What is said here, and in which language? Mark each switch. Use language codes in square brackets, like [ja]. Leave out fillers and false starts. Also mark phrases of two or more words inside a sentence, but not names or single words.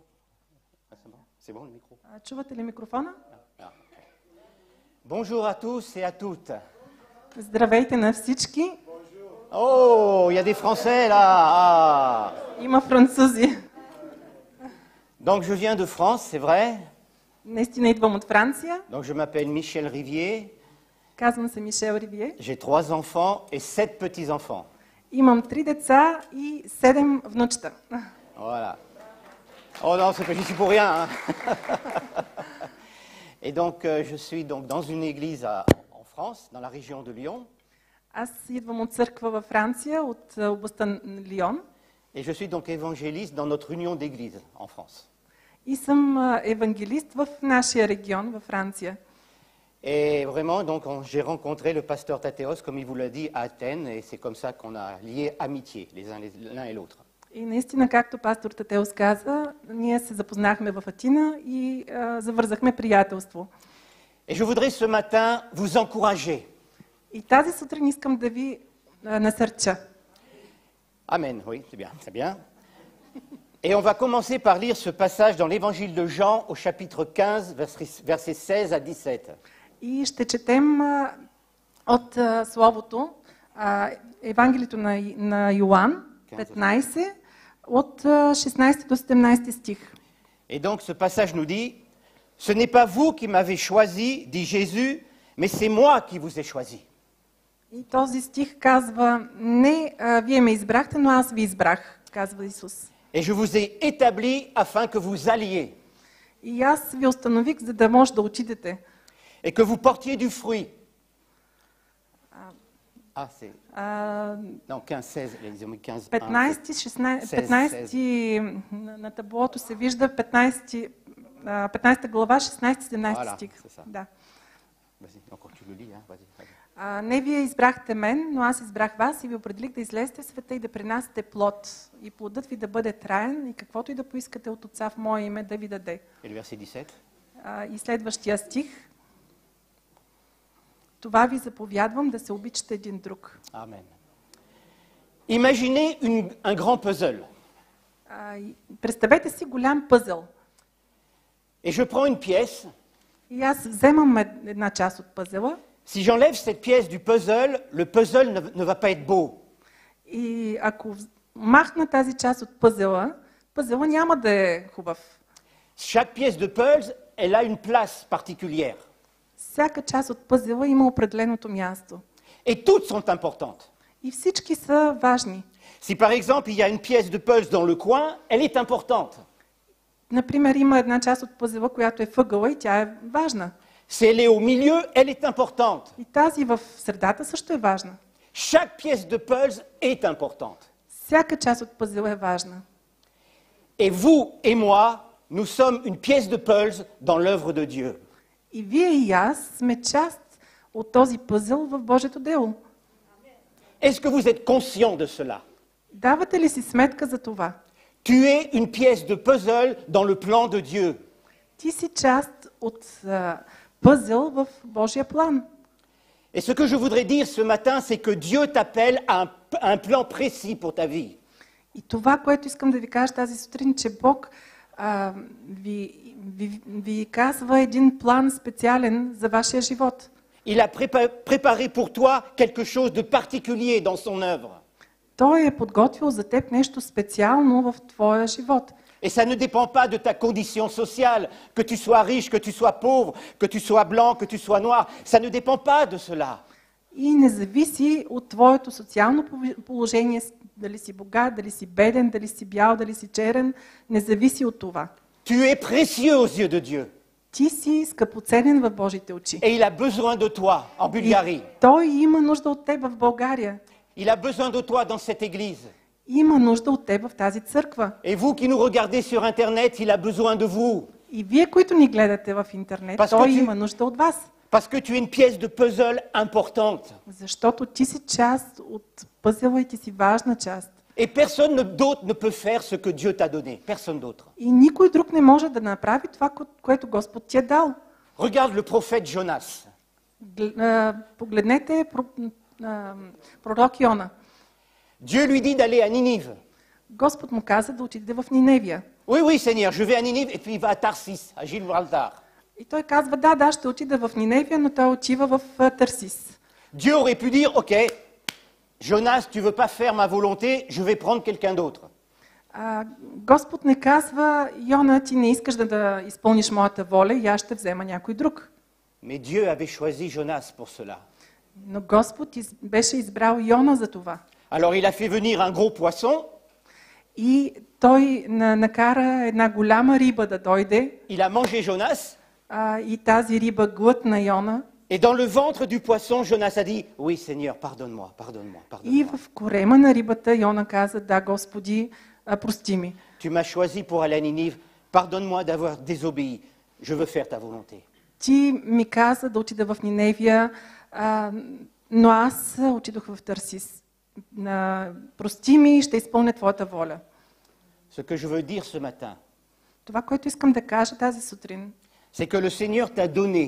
[fr] C'est bon le micro? [bg] Чувате ли микрофона? [fr] Bonjour à tous et à toutes. [bg] Здравейте на всички. [fr] Oh, il y a des Français là. Ah. [bg] Има французи. [fr] Donc je viens de France, c'est vrai. [bg] Наистина идвам от Франция. [fr] Donc je m'appelle Michel Rivier. [bg] Казвам се Мишел Ривие. [fr] J'ai 3 enfants et 7 petits-enfants. [bg] Имам 3 деца и 7 внучета. [fr] Voilà. Oh non, c'est pas, j'y suis pour rien. Hein. Et donc, je suis donc dans une église en France, dans la région de Lyon. [bg] Аз идвам от църква във Франция, от областта на Лион. [fr] Et je suis donc évangéliste dans notre union d'églises en France. [bg] И съм евангелист в нашия регион, във Франция. [fr] Et vraiment, donc, j'ai rencontré le pasteur Thatéos, comme il vous l'a dit, à Athènes, et c'est comme ça qu'on a lié amitié l'un et l'autre. [bg] И наистина, както пастор Татеос каза, ние се запознахме в Атина и завързахме приятелство. [fr] Et je voudrais ce matin vous encourager. [bg] И тази сутрин искам да ви насърча. [fr] Amen, oui, c'est bien, c'est bien. Et on va commencer par lire ce passage dans l'évangile de Jean au chapitre 15, versets 16 à 17. [bg] И ще четем от Словото, Евангелието на Йоан, 15, от 16 до 17 стих. [fr] Et donc ce passage nous dit, ce n'est pas vous qui m'avez choisi, dit Jésus, mais c'est moi qui vous ai choisi. [bg] И този стих казва, не вие ме избрахте, но аз ви избрах, казва Исус. [fr] Et je vous ai établi afin que vous alliez. [bg] И аз ви установих, за да може да отидете. [fr] Et que vous portiez du fruit. Ah, c'est... Non, 15, 16, ils ont mis 15. [bg] 15 на таблото се вижда 15 глава, 16-17 стих. Да. Не вие избрахте мен, но аз избрах вас и ви определих да излезете в света и да принасяте плод. И плодът ви да бъде траен и каквото и да поискате от Отца в Мое име да ви даде. И следващия стих. Това ви заповядвам да се обичате един друг. Амен. [fr] Imaginez un grand puzzle. [bg] Представете си голям пъзел. [fr] Et je prends une pièce. [bg] И аз вземам една част от пъзела. [fr] Si j'enlève cette pièce du puzzle, le puzzle ne va pas être beau. [bg] И ако махна тази част от пъзела, пъзела няма да е хубав. [fr] Chaque pièce de puzzle, elle a une place particulière. [bg] Всяка част от пъзела има определеното място. [fr] Et toutes sont importantes. [bg] И всички са важни. [fr] Si par exemple il y a une pièce de puzzle dans le coin, elle est importante. [bg] Например, има една част от пъзела, която е въгъла и тя е важна. [fr] Si elle est au milieu, elle est importante. [bg] И тази в средата също е важна. [fr] Chaque pièce de puzzle est importante. [bg] Всяка част от пъзела е важна. [fr] Et vous et moi, nous sommes une pièce de puzzle dans l'œuvre de Dieu. [bg] И вие и аз сме част от този пъзел в Божието дело. [fr] Est-ce que vous êtes conscient de cela? [bg] Давате ли си сметка за това? [fr] Tu es une pièce de puzzle dans le plan de Dieu. [bg] Ти си част от пъзел в Божия план. [fr] Et ce que je voudrais dire ce matin, c'est que Dieu t'appelle à un plan précis pour ta vie. [bg] И това, което искам да ви кажа тази сутрин, че Бог ви казва един план специален за вашия живот. [fr] Il a préparé pour toi quelque chose de particulier dans son œuvre. [bg] Той е подготвил за теб нещо специално в твоя живот. [fr] Et ça ne dépend pas de ta condition sociale, que tu sois riche, que tu sois pauvre, que tu sois blanc, que tu sois noir. Ça ne dépend pas de cela. [bg] И не зависи от твоето социално положение, дали си богат, дали си беден, дали си бял, дали си черен, не зависи от това. [fr] Tu es précieux aux yeux de Dieu. [bg] Ти си скъпоценен в Божите очи. [fr] Et il a besoin de toi en Bulgarie. [bg] Той има нужда от теб в България. [fr] Il a besoin de toi dans cette église. [bg] Има нужда от теб в тази църква. [fr] Et vous qui nous regardez sur Internet, il a besoin de vous. [bg] И вие, които ни гледате в интернет, той има нужда от вас. [fr] Parce que tu es une pièce de puzzle importante. [bg] Защото ти си част от пъзела и ти си важна част. [fr] Et personne d'autre ne peut faire ce que Dieu t'a donné. Personne d'autre. [bg] И никой друг не може да направи това, което Господ ти е дал. [fr] Regarde le prophète Jonas. [bg] Погледнете пророк Йона. [fr] Dieu lui dit d'aller à Ninive. [bg] Господ му каза да отиде в Ниневия. [fr] Oui, oui, Seigneur, je vais à Ninive et puis il va à Tarsis, à Gibraltar. [bg] И той казва, да, ще отида в Ниневия, но той отива в Тарсис. [fr] Dieu aurait pu dire, ok, Jonas, tu veux pas faire ma volonté, je vais prendre quelqu'un d'autre. [bg] Господ не казва, Йона, ти не искаш да изпълниш моята воля и аз ще взема някой друг. [fr] Mais Dieu avait choisi Jonas pour cela. [bg] Но Господ беше избрал Йона за това. [fr] Alors il a fait venir un gros poisson. [bg] И той накара една голяма риба да дойде. [fr] Il a mangé Jonas. [bg] И тази риба глътна Йона. [fr] Et dans le ventre du poisson, Jonas a dit, oui Seigneur, pardonne-moi, pardonne-moi, [bg] И [fr] pardonne-moi. [bg] в корема на рибата Йона каза, да, Господи, прости ми. [fr] Tu m'as choisi pour aller à Ninive, pardonne-moi d'avoir désobéi, je veux faire ta volonté. [bg] Ти ми каза да отида в Ниневия, но аз отидох в Тарсис. Прости ми, ще изпълня твоята воля. [fr] Ce que je veux dire ce matin, [bg] Това, което искам да кажа тази сутрин, [fr] c'est que le Seigneur t'a donné